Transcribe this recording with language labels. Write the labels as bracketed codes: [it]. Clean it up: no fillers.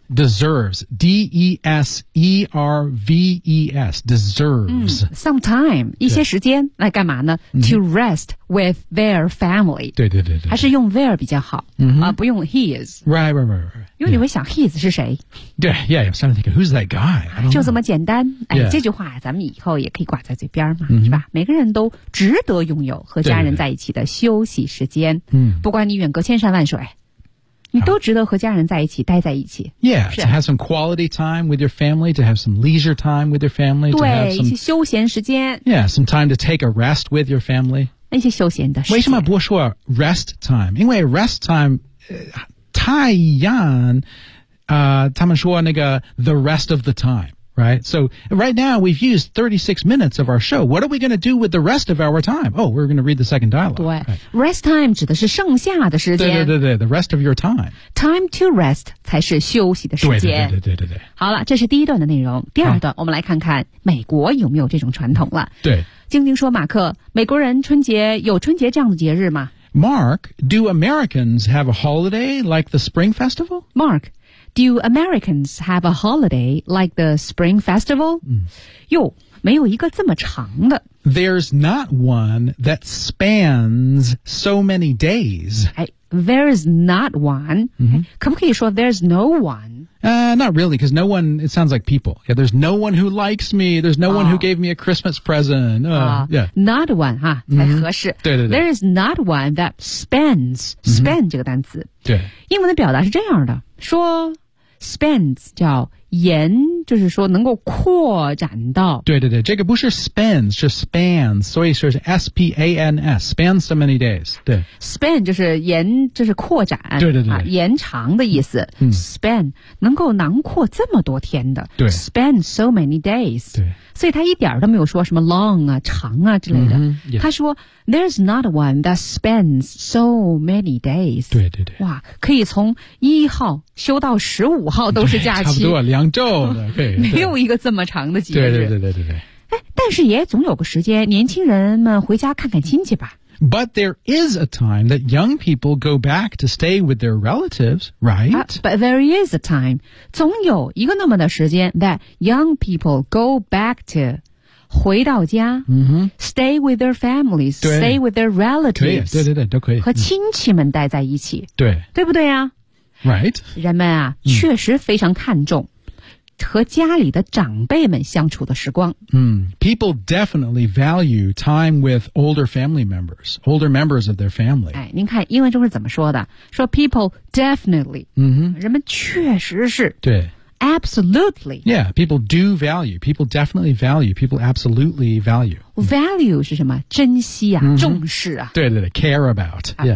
[en] deserves D-E-S-E-R-V-E-S deserves、 mm, some time [zh] 一些时间来干嘛呢、 [en] mm-hmm. to rest with their family [zh] 对对对对，还是用 their 比较好、 mm-hmm. 不用 his [en] right [zh] 因为你会想 his 是谁 [en] 对 yeah I'm trying to think who's that guy [zh] 就这么简单、 [en] yeah. [zh] 这句话咱们以后也可以挂在嘴边嘛、 mm-hmm. 是吧每个人都值得拥有和家人在一起的休息时间对对对嗯、不管你远隔千山万水你都值得和家人在一起待在一起 [en] Yeah, to have some quality time with your family to have some leisure time with your family [zh] 对 [en] to have some, [zh] 一些休闲时间 [en] Yeah, some time to take a rest with your family [zh] 一些休闲的时间为什么不说 rest time 因为 rest time、太阳、他们说那个 [en] the rest of the time Right? So, right now, we've used 36 minutes of our show. What are we going to do with the rest of our time? Oh, we're going to read the second dialogue. [zh] 对、right. Rest time 指的是剩下的时间。 [en] 对对对对 the rest of your time. [zh] Time to rest 才是休息的时间。对对对对对对。好了这是第一段的内容。第二段、啊、我们来看看美国有没有这种传统了。对。晶晶说马克美国人春节有春节这样的节日吗 [en] Mark, do Americans have a holiday like the Spring Festival? Mark,Do Americans have a holiday like the Spring Festival? [zh] 哟、嗯，没有一个这么长的。 [en] There's not one that spans so many days. 哎 ，there's not one.、 [zh] 嗯、可不可以说 [en] there's no one? Not really, because no one, it sounds like people. Yeah, there's no one who likes me. There's no、oh. one who gave me a Christmas present. Yeah. Not one, 哈、 mm-hmm. [zh] 才合适。对对对。 [en] There is not one that spans,、mm-hmm. [zh] span 这个单词。对。英文的表达是这样的。说 spans 叫延就是说能够扩展到对对对这个不是 spans 是 spans 所以说是 S-P-A-N-S spans [en] so many days [zh] 对 span 就是延就是扩展对对对、啊、延长的意思、嗯、 span 能够囊括这么多天的对 [en] span so many days [zh] 对所以他一点都没有说什么 long 啊长啊之类的、 [en] mm-hmm, yeah. [zh] 他说 [en] There's not one that spans so many days [zh] 对对对哇可以从一号休到十五号都是假期差不多两周的没有一个这么长的节日对对对对对对但是也总有个时间年轻人们回家看看亲戚吧 [en] But there is a time that young people go back to stay with their relatives, right?、 But there is a time [zh] 总有一个那么的时间 [en] that young people go back to [zh] 回到家、 mm-hmm. [en] stay with their families, stay with their relatives [zh] 对对对都可以和亲戚们待在一起对对不对啊 [en] Right? [zh] 人们啊、mm. 确实非常看重和家里的长辈们相处的时光。 [en] 嗯、People definitely value time with older family members, older members of their family. [zh] 哎，您看英文中是怎么说的？说 people definitely,、 mm-hmm. 人们确实是。对。 [en] Absolutely. Yeah, people do value. People definitely value. People absolutely value. [zh] Value 是什么？珍惜啊、 mm-hmm. 重视啊。对对对 , [en] care about.、 [zh] Yeah.